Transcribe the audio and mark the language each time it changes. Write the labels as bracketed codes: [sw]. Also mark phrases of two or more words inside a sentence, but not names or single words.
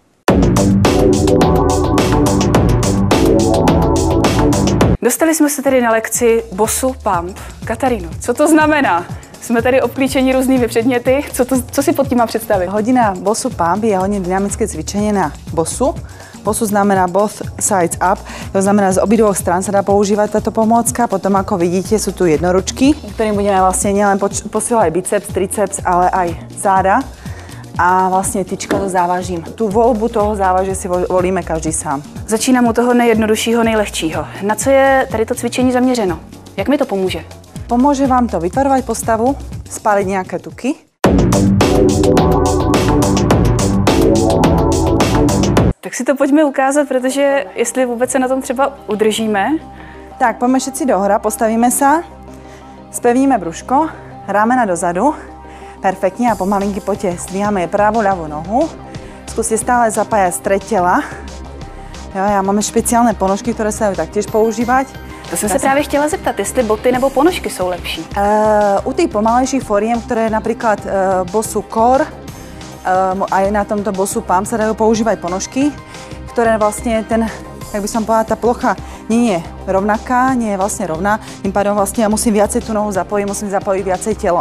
[cs] Dostali jsme se tedy na lekci Bosu Pump. Kataríno, co to znamená? Jsme tady obklíčeni různými předměty. Co si pod tím mám představit? [sk] Hodina Bosu Pump je hodně dynamické cvičenie na bosu. Bosu znamená [en] both sides up, [sk] to znamená z obidvoch strán sa dá používať táto pomôcka. Potom, ako vidíte, sú tu jednoručky, ktorým budeme vlastne nielen posilovať biceps, triceps, ale aj záda. [cs] A vlastně tyčka to závažím. Tu volbu toho závaže si volíme každý sám. Začínám u toho nejjednoduššího, nejlehčího. Na co je tady to cvičení zaměřeno? Jak mi to pomůže? [sk] Pomôže vám to vytvarovať postavu, spáliť nejaké tuky. [cs] Tak si to pojďme ukázat, protože jestli vůbec se na tom třeba udržíme. [sk] Tak, poďme všetci dohora, postavíme sa, spevníme brúško, ramena dozadu. Perfektne a pomalinky poďte, zdvíhame pravú, ľavú nohu. Skúste stále zapájať stred tela. Jo, já máme špeciálne ponožky, ktoré sa dajú taktiež používať. [cs] To jsem se právě chtěla zeptat, jestli boty nebo ponožky jsou lepší. [sk] U tých pomalejších foriem, ktoré napríklad Bosu Core, aj na tomto Bosu Pump sa dajú používať ponožky, ktoré vlastne jak by som povedala, tá plocha nie je rovnaká, nie je vlastne rovná. Tým pádom vlastne ja musím viacej tú nohu zapojiť, musím zapojiť viacej telo.